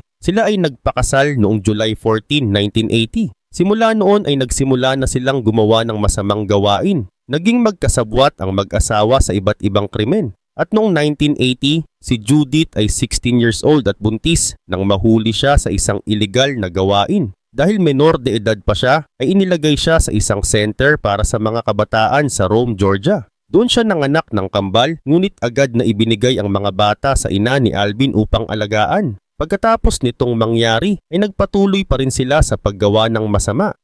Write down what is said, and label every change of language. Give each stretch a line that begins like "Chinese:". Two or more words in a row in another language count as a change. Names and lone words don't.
Filipino: Sila ay nagpakasal noong July 14, 1980. Simula noon ay nagsimula na silang gumawa ng masamang gawain. Naging magkasabwat ang mag-asawa sa iba't ibang krimen. At noong 1980, si Judith ay 16
English: years old
Filipino: at buntis nang mahuli siya sa isang illegal na gawain. Dahil menor de edad pa siya, ay inilagay siya sa isang center para sa mga kabataan sa Rome, Georgia. Doon siya nanganak ng kambal, ngunit agad na ibinigay ang mga bata sa ina ni Alvin upang alagaan. Pagkatapos nitong mangyari, ay nagpatuloy pa rin sila sa paggawa ng masama.